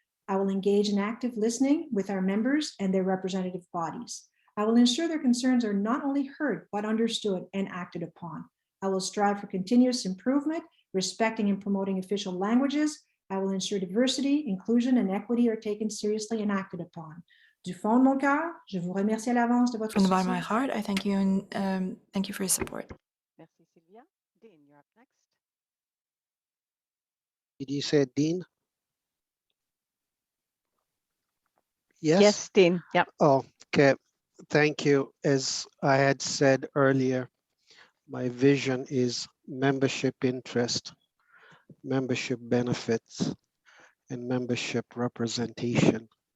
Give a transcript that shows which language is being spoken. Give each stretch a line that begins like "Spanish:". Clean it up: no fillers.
English: I will engage in active listening with our members and their representative bodies. I will ensure their concerns are not only heard, but understood and acted upon. I will strive for continuous improvement, respecting and promoting official languages. I will ensure diversity, inclusion, and equity are taken seriously and acted upon.
French: Du fond de mon cœur, je vous remercie à l'avance de votre
English: From the bottom of my
French: soutien.
English: heart, I thank you and thank you for your support. Merci, Sylvia. Dean, you're up next. Did you say Dean? Yes? Yes, Dean. Yep. Oh, okay. Thank you. As I had said earlier, my vision is membership interest, membership benefits, and membership representation.